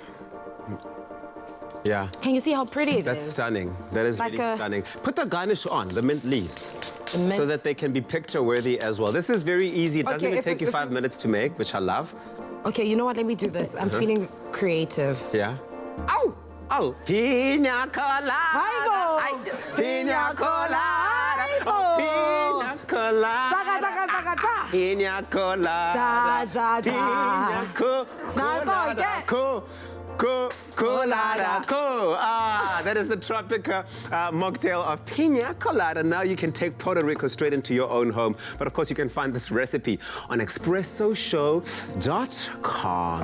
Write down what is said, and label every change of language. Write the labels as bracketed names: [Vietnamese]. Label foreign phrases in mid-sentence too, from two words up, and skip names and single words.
[English] Yeah. Can you see how pretty it is? That's stunning. That is Like really stunning. Put the garnish on, the mint leaves, The mint- so that they can be picture worthy as well. This is very easy. It doesn't Okay, even if take we- you if 5 we- minutes to make, which I love. Okay, you know what? Let me do this. I'm feeling creative. Yeah. Ow! Oh, pina colada. Hi-bo. Pina colada. Oh, pina colada. Zaga, zaga, zaga, zaga. Pina colada. Da, da, da. Pina That's all I get. Colada. That is the Tropica mocktail of pina colada. Now you can take Puerto Rico straight into your own home. But of course, you can find this recipe on expressoshow.com.